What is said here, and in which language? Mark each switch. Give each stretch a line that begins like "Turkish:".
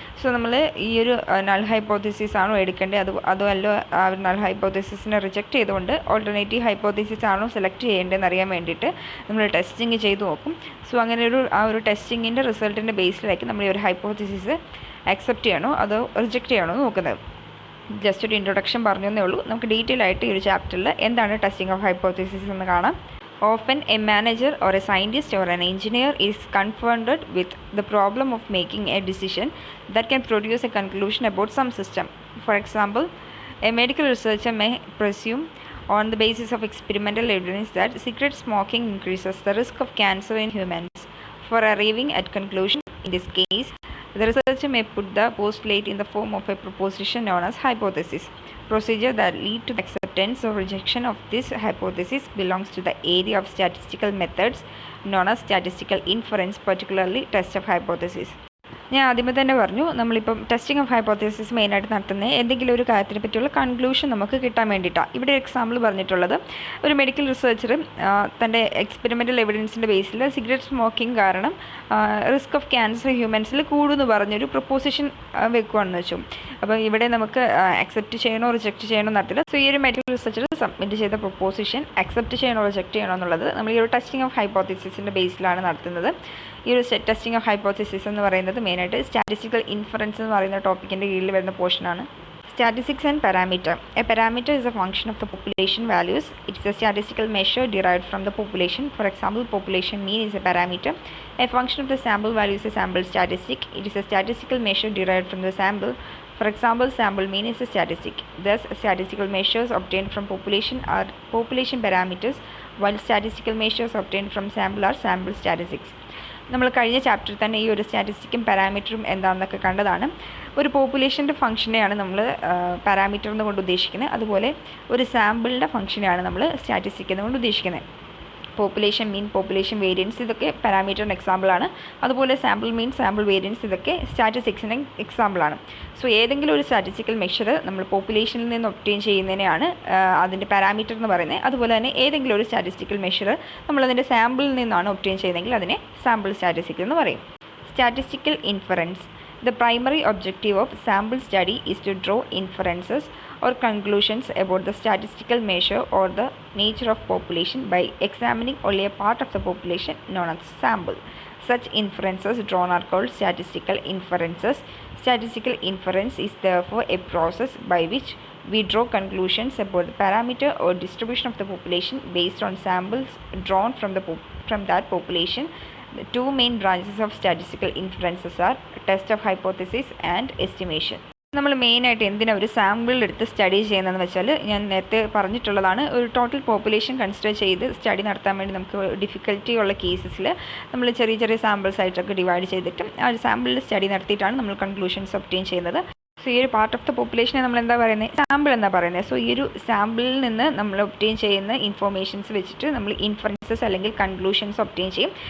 Malayalam: So നമ്മൾ ഈ ഒരു നൾ ഹൈപ്പോത്തസിസ് ആണോ എടുക്കേണ്ടത്, അതോ അല്ലോ ആ ഒരു നൾ ഹൈപ്പോത്തസിസിനെ റിജക്റ്റ് ചെയ്തുകൊണ്ട് ഓൾട്ടർനേറ്റീവ് ഹൈപ്പോത്തസിസ് ആണോ സെലക്ട് ചെയ്യേണ്ടതെന്ന് അറിയാൻ വേണ്ടിയിട്ട് നമ്മൾ ടെസ്റ്റിംഗ് ചെയ്ത് നോക്കും. സോ അങ്ങനെ ആ ഒരു ടെസ്റ്റിങ്ങിൻ്റെ റിസൾട്ടിൻ്റെ ബേസിലായിരിക്കും നമ്മൾ ഈ ഒരു ഹൈപ്പോത്തസിസ് അക്സെപ്റ്റ് ചെയ്യണോ അതോ റിജക്റ്റ് ചെയ്യണോ നോക്കുന്നത്. ജസ്റ്റ് ഒരു ഇൻട്രൊഡക്ഷൻ പറഞ്ഞതേ ഉള്ളൂ. നമുക്ക് ഡീറ്റെയിൽ ആയിട്ട് ഈ ഒരു ചാപ്റ്ററിൽ എന്താണ് ടെസ്റ്റിംഗ് ഓഫ് ഹൈപ്പോത്തസിസ് എന്ന് കാണാം.
English: Often a manager or a scientist or an engineer is confronted with the problem of making a decision that can produce a conclusion about some system. For example, a medical researcher may presume on the basis of experimental evidence that cigarette smoking increases the risk of cancer in humans. For arriving at conclusion, in this case, the researcher may put the postulate in the form of a proposition known as hypothesis. Procedure that lead to acceptance or rejection of this hypothesis belongs to the area of statistical methods known as statistical inference, particularly test of hypothesis.
Malayalam: ഞാൻ ആദ്യമേ തന്നെ പറഞ്ഞു, നമ്മളിപ്പം testing of hypothesis മെയിനായിട്ട് നടത്തുന്നത് എന്തെങ്കിലും ഒരു കാര്യത്തിനെ പറ്റിയുള്ള കൺക്ലൂഷൻ നമുക്ക് കിട്ടാൻ വേണ്ടിയിട്ടാണ്. ഇവിടെ ഒരു എക്സാമ്പിൾ പറഞ്ഞിട്ടുള്ളത്, ഒരു മെഡിക്കൽ റിസർച്ചർ തൻ്റെ എക്സ്പെരിമെൻ്റൽ എവിഡൻസിൻ്റെ ബേസിൽ സിഗരറ്റ് സ്മോക്കിംഗ് കാരണം റിസ്ക് ഓഫ് ക്യാൻസർ ഹ്യൂമൻസിൽ കൂടുമെന്ന് പറഞ്ഞൊരു പ്രൊപ്പോസിഷൻ വെക്കുകയാണെന്ന് വെച്ചു. അപ്പോൾ ഇവിടെ നമുക്ക് അക്സെപ്റ്റ് ചെയ്യണോ റിജക്റ്റ് ചെയ്യണോ നടത്തില്ല. സോ ഈ ഒരു മെഡിക്കൽ റിസർച്ചർ സബ്മിറ്റ് ചെയ്ത പ്രൊപ്പോസിഷൻ അക്സെപ്റ്റ് ചെയ്യണോ റിജക്റ്റ് ചെയ്യണോ എന്നുള്ളത് നമ്മൾ ഈ ഒരു ടെസ്റ്റിംഗ് ഓഫ് ഹൈപ്പോത്തസിസിൻ്റെ ബേസിലാണ് നടത്തുന്നത്. ഈ ഒരു ടെസ്റ്റിംഗ് ഓഫ് ഹൈപ്പോത്തസിസ് എന്ന് പറയുന്നത് മെയിനായിട്ട് സ്റ്റാറ്റിസ്റ്റിക്കൽ ഇൻഫറൻസ് എന്ന് പറയുന്ന ടോപ്പിക്കിൻ്റെ കീഴിൽ വരുന്ന പോർഷനാണ്.
English: Statistics and parameter. A parameter is a function of the population values. It's a statistical measure derived from the population. For example, population mean is a parameter. A function of the sample value is a sample statistic. It is a statistical measure derived from the sample. For example, sample mean is a statistic. Thus, statistical measures obtained from population are population parameters, while statistical measures obtained from sample are sample statistics.
Malayalam: നമ്മൾ കഴിഞ്ഞ ചാപ്റ്ററിൽ തന്നെ ഈ ഒരു സ്റ്റാറ്റിസ്റ്റിക്കും പാരാമീറ്ററും എന്താണെന്നൊക്കെ കണ്ടതാണ്. ഒരു പോപ്പുലേഷൻ്റെ ഫംഗ്ഷനെയാണ് നമ്മൾ പാരാമീറ്റർ എന്നുകൊണ്ട് ഉദ്ദേശിക്കുന്നത്. അതുപോലെ ഒരു സാമ്പിളിൻ്റെ ഫംഗ്ഷനെയാണ് നമ്മൾ സ്റ്റാറ്റിസ്റ്റിക് എന്നുകൊണ്ട് ഉദ്ദേശിക്കുന്നത്. പോപ്പുലേഷൻ മീൻ, പോപ്പുലേഷൻ വേരിയൻസ് ഇതൊക്കെ പാരാമീറ്ററിന് എക്സാമ്പിളാണ്. അതുപോലെ സാമ്പിൾ മീൻ, സാമ്പിൾ വേരിയൻസ് ഇതൊക്കെ സ്റ്റാറ്റിസ്റ്റിക്സിന് എക്സാമ്പിളാണ്. സോ ഏതെങ്കിലും ഒരു സ്റ്റാറ്റിസ്റ്റിക്കൽ മെഷർ നമ്മൾ പോപ്പുലേഷനിൽ നിന്ന് ഒബ്റ്റെയിൻ ചെയ്യുന്നതിനെയാണ് അതിൻ്റെ പാരാമീറ്റർ എന്ന് പറയുന്നത്. അതുപോലെ തന്നെ ഏതെങ്കിലും ഒരു സ്റ്റാറ്റിസ്റ്റിക്കൽ മെഷർ നമ്മളതിൻ്റെ സാമ്പിളിൽ നിന്നാണ് ഒബ്റ്റെയിൻ ചെയ്യുന്നതെങ്കിൽ അതിനെ സാമ്പിൾ സ്റ്റാറ്റിസ്റ്റിക്സ് എന്ന് പറയും. Statistical inference.
English: The primary objective of sample study is to draw inferences or conclusions about the statistical measure or the nature of population by examining only a part of the population known as sample. Such inferences drawn are called statistical inferences. Statistical inference is therefore a process by which we draw conclusions about the parameter or distribution of the population based on samples drawn from that population. The two main branches of statistical inferences are test of hypothesis and estimation.
Malayalam: നമ്മൾ മെയിനായിട്ട് എന്തിനാണ് ഒരു sample എടുത്ത് study ചെയ്യുന്നതെന്ന് വെച്ചാൽ, ഞാൻ നേരത്തെ പറഞ്ഞിട്ടുള്ളതാണ്, ഒരു ടോട്ടൽ പോപ്പുലേഷൻ കൺസിഡർ ചെയ്ത് സ്റ്റഡി നടത്താൻ വേണ്ടി നമുക്ക് ഡിഫിക്കൽറ്റി ഉള്ള കേസസിൽ നമ്മൾ ചെറിയ ചെറിയ സാമ്പിൾസ് ആയിട്ടൊക്കെ ഡിവൈഡ് ചെയ്തിട്ടും ആ ഒരു സാമ്പിളിൽ സ്റ്റഡി നടത്തിയിട്ടാണ് നമ്മൾ കൺക്ലൂഷൻസ് ഒബ്റ്റെയിൻ ചെയ്യുന്നത്. സോ ഈ ഒരു പാർട്ട് ഓഫ് ദ പോപ്പുലേഷനെ നമ്മൾ എന്താ പറയുന്നത്, സാമ്പിൾ എന്നാ പറയുന്നത്. സോ ഈ ഒരു സാമ്പിളിൽ നിന്ന് നമ്മൾ ഒബ്റ്റെയിൻ ചെയ്യുന്ന ഇൻഫോർമേഷൻസ് വെച്ചിട്ട് നമ്മൾ ഇൻഫറൻസസ് അല്ലെങ്കിൽ കൺക്ലൂഷൻസ് ഒബ്റ്റെയിൻ ചെയ്യും.